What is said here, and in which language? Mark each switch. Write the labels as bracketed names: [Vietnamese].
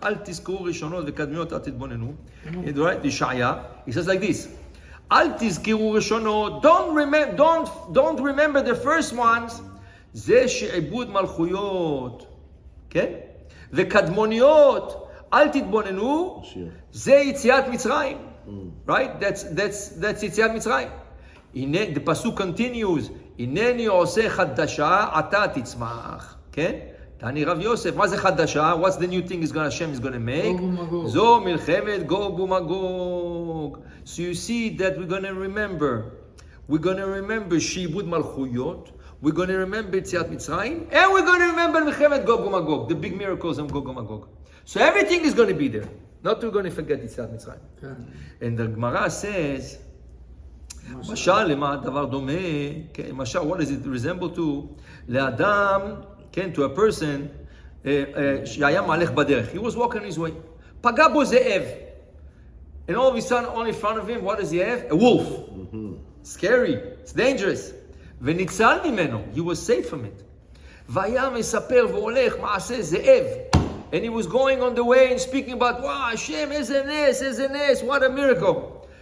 [Hebrew] אל תזכרו ראשונות וקדמוניות, אל תתבוננו. [English] Right? ישעיה, he says like this, [Hebrew] אל תזכרו ראשונות, [English] don't remember the first ones, [Hebrew] זה שעבוד מלכויות, [English] כן? [Hebrew] וקדמוניות, אל תתבוננו, זה יציאת מצרים. Right? [English] That's יציאת מצרים. The pasuk continues, [Hebrew] הנני עושה חדשה, אתה תצמח. כן? תעני רב יוסף, מה זה חדשה? [English] What's the new thing Hashem is going to make? [Hebrew] זו מלחמת גוג ומגוג. [English] So you see that we're going to remember שעבוד מלכויות, we're going to remember יציאת מצרים, and we're going to remember מלחמת גוג ומגוג, the big miracles of גוג ומגוג. So everything is going to be there. Not we're going to forget יציאת מצרים. And the Gemara says, [Hebrew] משל למה הדבר דומה, [English] משל, what does it resemble to? [Hebrew] לאדם, כן, [English] to a person, [Hebrew] שהיה מהלך בדרך. [English] He was walking his way. [Hebrew] פגע בו זאב. [English] And all of a sudden, on in front of him, what does he have? A wolf. Scary. It's dangerous. [Hebrew] וניצל ממנו. [English] He was safe from it. [Hebrew] והיה מספר והולך מעשה זאב. [English] And he was going on the way and speaking about, wow, Hashem, [Hebrew] איזה נס, [English] what a miracle.